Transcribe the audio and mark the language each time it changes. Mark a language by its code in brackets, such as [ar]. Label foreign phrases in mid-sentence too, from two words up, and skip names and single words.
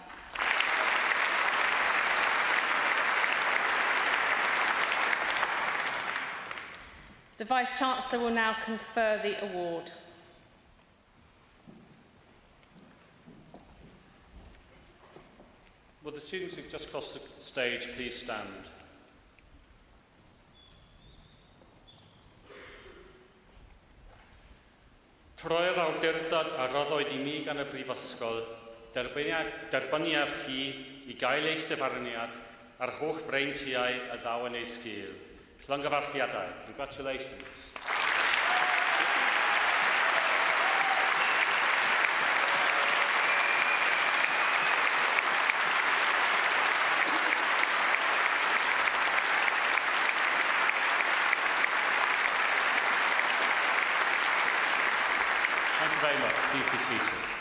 [en] The Vice-Chancellor will now confer the award. Will the students who've just crossed the stage please stand? [cy] Troi'r awdurdod a roddwyd I mi gan y Brifysgol, derbyniaf chi I gael eich dyfarniad a'r holl freintiau a ddaw yn ei sgil. Llongyfarchiadau. [en] Congratulations. Thank you very much. Please be seated.